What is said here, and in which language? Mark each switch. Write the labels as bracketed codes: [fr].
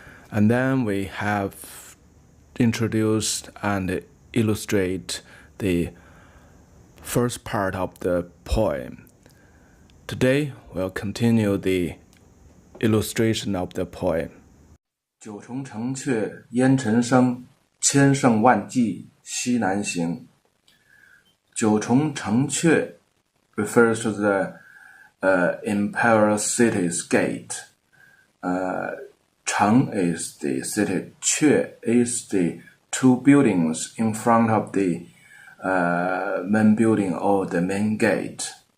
[en] And then we have introduced and illustrate the first part of the poem. Today, we'll continue the illustration of the poem. [zh] 九重城阙烟尘生，千乘万骑西南行。 [en] 九重城阙 refers to the imperial city's gate. Chang is the city, 阙 is the two buildings in front of the main building or the main gate.